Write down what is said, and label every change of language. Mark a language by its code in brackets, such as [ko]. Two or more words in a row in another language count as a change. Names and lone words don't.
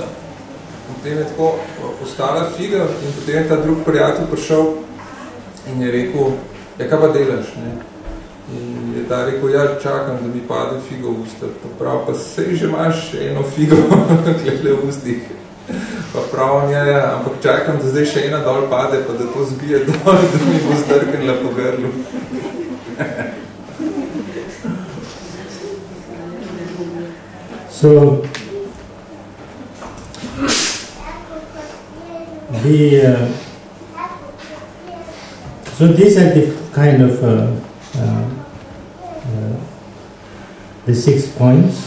[sl] Potem je tako ostala figa in potem je ta drug prijatelj prišel in je rekel, ja, kaj pa delaš, ne? In je ta rekel, ja, čakam, da mi pade figo v usta. Pa prav, pa sej že imaš eno figo glede v ustih. Pa prav, ja, ampak čakam, da zdaj še ena dol pade, pa da to zbije dol, da mi bo zdrknila po grlu. [en] So these are the kind of the 6 points.